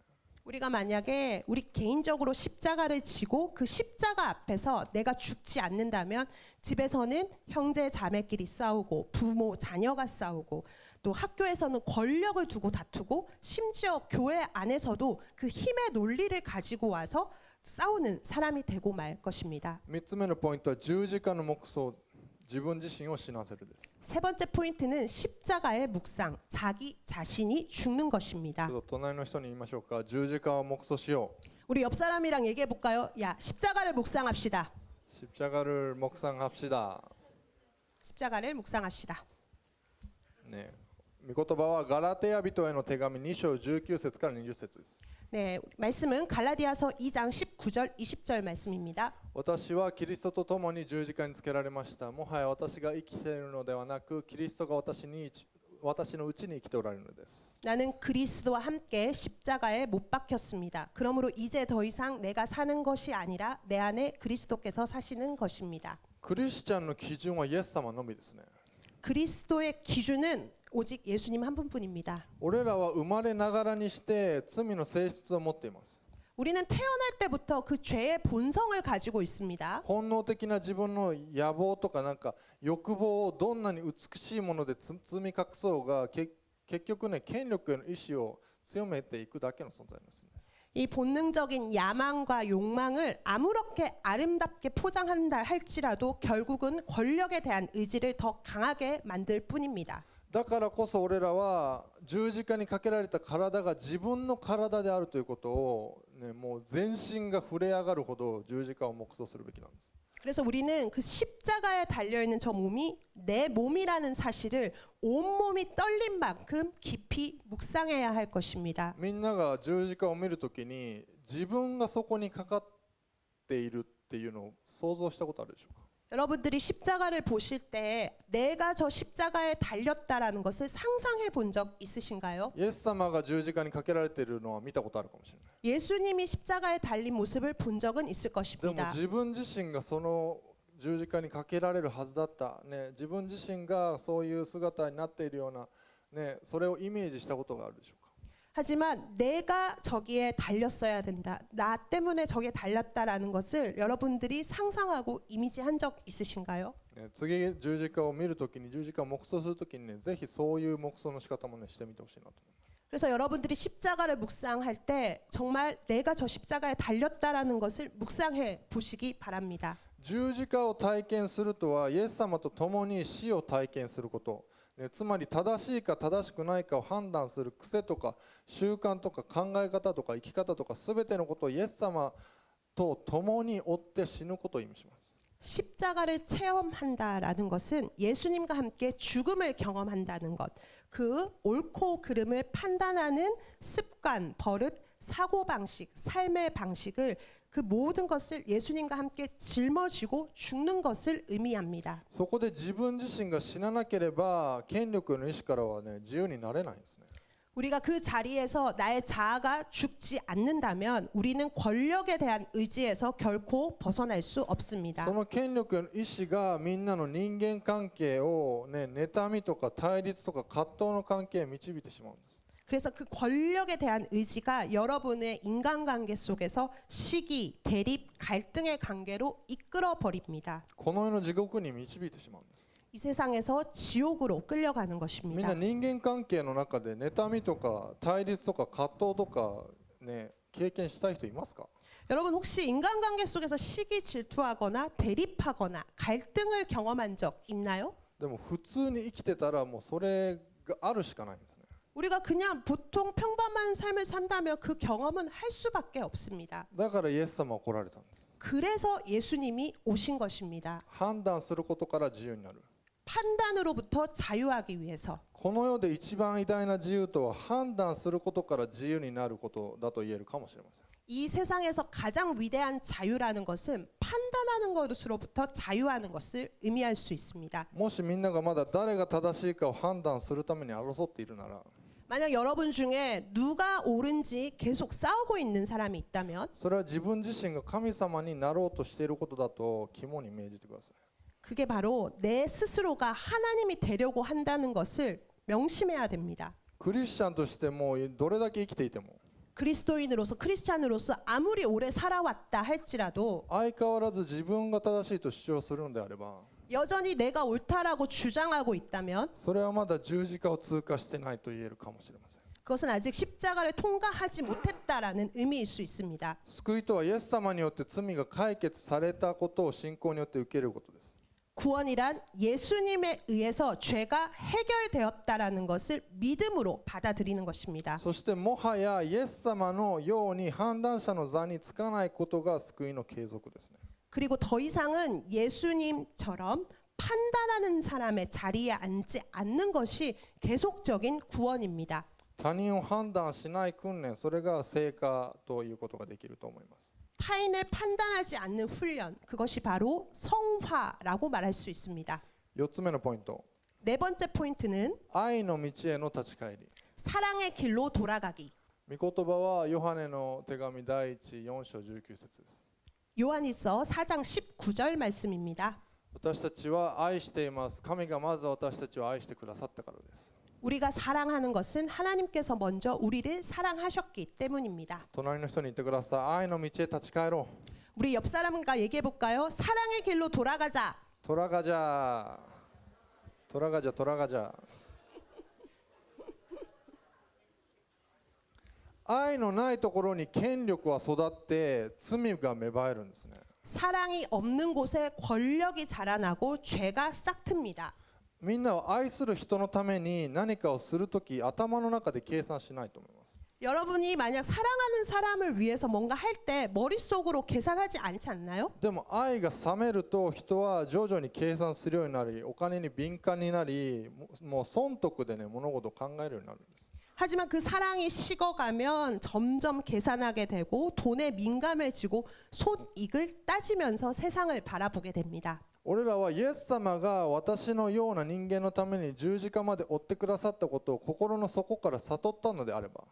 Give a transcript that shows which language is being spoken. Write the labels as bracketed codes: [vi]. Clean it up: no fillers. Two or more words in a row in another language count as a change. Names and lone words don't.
[ko] 우리가 만약에 우리 개인적으로 십자가를 지고 그 십자가 앞에서 내가 죽지 않는다면 집에서는 형제 자매끼리 싸우고 부모 자녀가 싸우고 또 학교에서는 권력을 두고 다투고 심지어 교회 안에서도 그 힘의 논리를 가지고 와서 싸우는 사람이 되고 말 것입니다. [ja] 3 つ目のポイントは十字架の黙想、自分自身を死なせるです。 [ko] 세 번째 포인트는 십자가의 묵상, 자기 자신이 죽는 것입니다. [ja] ちょっと隣の人に言いましょうか。十字架を黙想しよう。 [ko] 우리 옆 사람이랑 얘기해 볼까요? 야, 십자가를 묵상합시다. 십자가를 묵상합시다. 십자가를 묵상합시다. [ja] ね、御言葉はガラテヤ人への手紙2章19節から20節です。 [ko] 네, 말씀은 갈라디아서 2장 19절 20절 말씀입니다. [ja] 私はキリストと共に十字架につけられました。もはや私が生きているのではなく、キリストが私のうちに生きておられるのです。 [ko] 나는 그리스도와 함께 십자가에 못 박혔습니다. 그러므로 이제 더 이상 내가 사는 것이 아니라 내 안에 그리스도께서 사시는 것입니다. [ja] クリスチャンの基準はイエス様のみですね。 [ko] 그리스도의 기준은 오직 예수님 한 분뿐입니다. [ja] 俺らは生まれながらにして罪の性質を持っています。 [ko] 우리는 태어날 때부터 그 죄의 본성을 가지고 있습니다. [ja] 本能的な自分の野望とかなんか欲望をどんなに美しいもので包み隠そうが結局ね、権力への意志を強めていくだけの存在ですね。 [ko] 이 본능적인 야망과 욕망을 아무렇게 아름답게 포장한다 할지라도 결국은 권력에 대한 의지를 더 강하게 만들 뿐입니다. [ja] だからこそ俺らは十字架にかけられた体が自分の体であるということを、ね、もう全身が触れ上がるほど十字架を黙想するべきなんです。 [ko] 그래서 우리는 그 십자가에 달려있는 저 몸이 내 몸이라는 사실을 온몸이 떨린 만큼 깊이 묵상해야 할 것입니다. [ja] みんなが十字架を見るときに自分がそこにかかっているっていうのを想像したことあるでしょうか。 [ko] 여러분들이 십자가를 보실 때 내가 저 십자가에 달렸다라는 것을 상상해 본 적 있으신가요? [ja] イエス様が十字架にかけられているのは見たことあるかもしれない。 [ko] 예수님이 십자가에 달린 모습을 본 적은 있을 [ja] でも [ko] 것입니다. [ja] 自分自身がその十字架にかけられるはずだった、ね、自分自身がそういう姿になっているような、ね、それをイメージしたことがあるでしょうか。 [ko] 하지만 내가 저기에 달렸어야 된다. 나 때문에 저기에 달렸다라는 것을 여러분들이 상상하고 이미지한 적 있으신가요? [ja] ね、次十字架を見るときに十字架を黙想するときにね、ぜひそういう黙想の仕方もねしてみてほしいなと思います。 [ko] 그래서 여러분들이 십자가를 묵상할 때 정말 내가 저 십자가에 달렸다라는 것을 묵상해 보시기 바랍니다. [ja] 十字架を体験するとはイエス様と共に死を体験すること、ね、つまり正しいか正しくないかを判断する癖とか習慣とか考え方とか生き方とか全てのことをイエス様と共に追って死ぬことを意味します。 [ko] 십자가를 체험한다라는 것은 예수님과 함께 죽음을 경험한다는 것, 그 옳고 그름을 판단하는 습관, 버릇, 사고방식, 삶의 방식을 그 모든 것을 예수님과 함께 짊어지고 죽는 것을 의미합니다. [ja] そこで自分自身が死ななければ権力の意志からはね、自由になれないんですね。 [ko] 우리가 그 자리에서 나의 자아가 죽지 않는다면 우리는 권력에 대한 의지에서 결코 벗어날 수 없습니다. [ja] その権力の意志がみんなの人間関係を、ね、妬みとか対立とか葛藤の関係へ導いてしまうんです。 [ko] 그래서 그 권력에 대한 의지가 여러분의 인간관계 속에서 시기, 대립, 갈등의 관계로 이끌어 버립니다. [ja] この世の地獄に導いてしまうんです。 [ko] 이 세상에서 지옥으로 끌려가는 [ja] みんな [ko] 것입니다. [ja] 人間関係の中で妬みとか対立とか葛藤とかね、経験したい人いますか？ [ko] 여러분 혹시 인간관계 속에서 시기 질투하거나 대립하거나 갈등을 경험한 적 있나요? [ja] でも普通に生きてたらもうそれがあるしかないんですね。 [ko] 우리가 그냥 보통 평범한 삶을 산다면 그 경험은 할 수밖에 없습니다. [ja] だからイエス様は来られたんです。 [ko] 그래서 예수님이 오신 것입니다. [ja] 判断することから自由になる。 [ko] 판단으로부터 자유하기 위해서. [ja] この世で一番偉大な自由とは判断することから自由になることだと言えるかもしれません。 [ko] 이 세상에서 가장 위대한 자유라는 것은 판단하는 것으로부터 자유하는 것을 의미할 수 있습니다. [ja] もしみんながまだ誰が正しいかを判断するために争っているなら、 [ko] 만약 여러분 중에 누가 옳은지 계속 싸우고 있는 사람이 있다면 [ja] それは自分自身が神様になろうとしていることだと肝に銘じてください。 [ko] 그게 바로 내 스스로가 하나님이 되려고 한다는 것을 명심해야 됩니다. [ja] クリスチャンとしてもどれだけ生きていても [ko] 그리스도인으로서 크리스찬으로서 아무리 오래 살아왔다 할지라도 [ja] 相変わらず自分が正しいと主張するのであれば [ko] 여전히 내가 옳다라고 주장하고 있다면 [ja] それはまだ十字架を通過してないと言えるかもしれません。 [ko] 그것은 아직 십자가를 통과하지 못했다라는 의미일 수 있습니다. [ja] 救いとはイエス様によって罪が解決されたことを信仰によって受けることです。 [ko] 구원이란 예수님에 의해서 죄가 해결되었다라는 것을 믿음으로 받아들이는 것입니다. [ja] そしてもはやイエス様のように判断者の座につかないことが救いの継続ですね。 [ko] 그리고 더 이상은 예수님처럼 판단하는 사람의 자리에 앉지 않는 것이 계속적인 구원입니다. [ja] 他人を判断しない訓練、それが成果ということができると思います。 [ko] 타인을 판단하지 않는 훈련, 그것이 바로 성화라고 말할 수 있습니다. [ja] 4 つ目のポイント、 [ko] 네 번째 포인트는 [ja] 愛の道への立ち返り。 [ko] 사랑의 길로 돌아가기. [ja] 御言葉はヨハネの手紙第4章19節です。 [ko] 요한일서 4장 19절 말씀입니다. [ja] 私たちは愛しています。神がまず私たちを愛してくださったからです。 [ko] 우리가 사랑하는 것은 하나님께서 먼저 우리를 사랑하셨기 때문입니다. [ja] 隣の人に言ってください。愛の道へ立ち返ろう。 [ko] 우리 옆 사람과 얘기해 볼까요? 사랑의 길로 돌아가자. 돌아가자. 돌아가자. 돌아가자. [ja] 愛のないところに権力は育って罪が芽生えるんですね。 [ko] 사랑이 없는 곳에 권력이 자라나고 죄가 싹틉니다. [ja] みんなを愛する人のために何かをするとき頭の中で計算しないと思います。 [ko] 여러분이 만약 사랑하는 사람을 위해서 뭔가 할 때 머릿속으로 계산하지 않지 않나요? [ja] でも愛が冷めると人は徐々に計算するようになり、お金に敏感になり、もう損得でね物事を考えるようになるんです。 [ko] 하지만 그 사랑이 식어가면 점점 계산하게 되고 돈에 민감해지고 손익을 따지면서 세상을 바라보게 됩니다. [ja] 俺らはイエス様が私のような人間のために十字架まで追ってくださったことを心の底から悟ったのであれば、